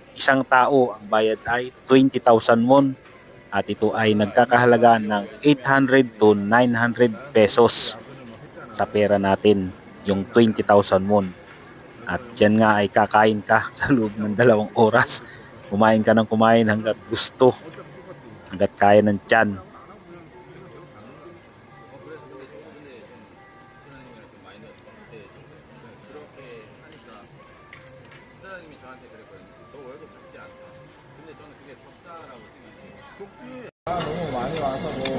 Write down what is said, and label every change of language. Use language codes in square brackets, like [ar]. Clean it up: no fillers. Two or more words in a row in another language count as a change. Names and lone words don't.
[tl] Isang tao, ang bayad ay 20,000 won. At ito ay nagkakahalaga ng 800 to 900 pesos sa pera natin, yung 20,000 won. At yan nga ay kakain ka sa loob ng 2 oras. Kumain ka ng kumain hanggat gusto, hanggat kaya ng tiyan. [ko] 부사장님이 저한테 그랬거든요. 너 월급 적지 않다. 근데 저는 그게 적다라고 생각해요. 너무 많이 와서 뭐